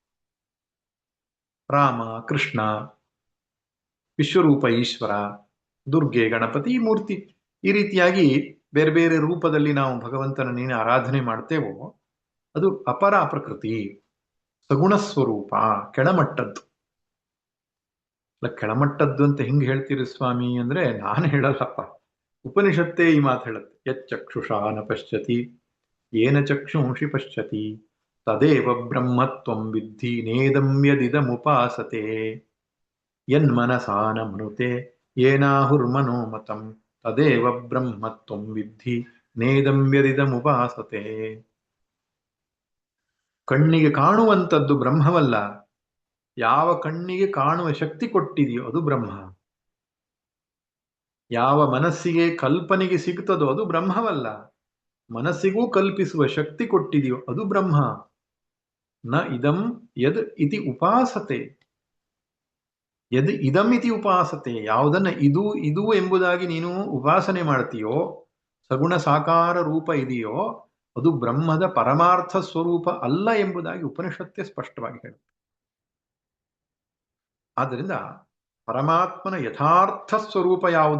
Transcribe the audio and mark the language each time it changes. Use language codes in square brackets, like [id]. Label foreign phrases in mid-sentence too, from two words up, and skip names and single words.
[kn] ರಾಮ, ಕೃಷ್ಣ, ವಿಶ್ವರೂಪ ಈಶ್ವರ, ದುರ್ಗೆ, ಗಣಪತಿ, ಮೂರ್ತಿ, ಈ ರೀತಿಯಾಗಿ ಬೇರೆ ಬೇರೆ ರೂಪದಲ್ಲಿ ನಾವು ಭಗವಂತನ ಆರಾಧನೆ ಮಾಡ್ತೇವೋ ಅದು ಅಪರ ಪ್ರಕೃತಿ, ಸಗುಣ ಸ್ವರೂಪ, ಕೆಳಮಟ್ಟದ್ದು. ಕೆಳಮಟ್ಟದ್ದು ಅಂತ ಹಿಂಗೆ ಹೇಳ್ತೀರಿ ಸ್ವಾಮಿ ಅಂದ್ರೆ ನಾನು ಹೇಳಲ್ಲಪ್ಪ, ಉಪನಿಷತ್ತೇ ಈ ಮಾತು ಹೇಳುತ್ತೆ. [sa] ಯಚ್ಚಕ್ಷುಷಾ ನ ಪಶ್ಯತಿ ಏನ ಚಕ್ಷುಂಷಿ ಪಶ್ಯತಿ ತದೇವ ಬ್ರಹ್ಮತ್ವಂ ವಿದ್ಧಿ ನೇದಂ ಯದಿದಮುಪಾಸತೆ ಯನ್ಮನಸಾ ನ ಮನುತೆ ಏನಾಹುರ್ಮನೋಮತಂ ತದೇವ ಬ್ರಹ್ಮತ್ವಂ ವಿದ್ಧಿ ನೇದಂ ಯದಿದಮುಪಾಸತೆ. [kn] ಕಣ್ಣಿಗೆ ಕಾಣುವಂಥದ್ದು ಬ್ರಹ್ಮವಲ್ಲ, ಯಾವ ಕಣ್ಣಿಗೆ ಕಾಣುವ ಶಕ್ತಿ ಕೊಟ್ಟಿದೆಯೋ ಅದು ಬ್ರಹ್ಮ. ಯಾವ ಮನಸ್ಸಿಗೆ ಕಲ್ಪನೆಗೆ ಸಿಗ್ತದೋ ಅದು ಬ್ರಹ್ಮವಲ್ಲ, ಮನಸ್ಸಿಗೂ ಕಲ್ಪಿಸುವ ಶಕ್ತಿ ಕೊಟ್ಟಿದೆಯೋ ಅದು ಬ್ರಹ್ಮ. [sa] ನ ಇದಂ ಯದ್ ಇತಿ ಉಪಾಸತೆ, ಯದ್ ಇದಂ ಇತಿ ಉಪಾಸತೆ. [kn] ಯಾವುದನ್ನ ಇದು ಇದು ಎಂಬುದಾಗಿ ನೀನು ಉಪಾಸನೆ ಮಾಡ್ತೀಯೋ, ಸಗುಣ ಸಾಕಾರ ರೂಪ ಇದೆಯೋ ಅದು ಬ್ರಹ್ಮದ ಪರಮಾರ್ಥ ಸ್ವರೂಪ ಅಲ್ಲ ಎಂಬುದಾಗಿ ಉಪನಿಷತ್ತೇ ಸ್ಪಷ್ಟವಾಗಿ ಹೇಳುತ್ತೆ. ಆದ್ದರಿಂದ ಪರಮಾತ್ಮನ ಯಥಾರ್ಥ ಸ್ವರೂಪ ಯಾವುದು?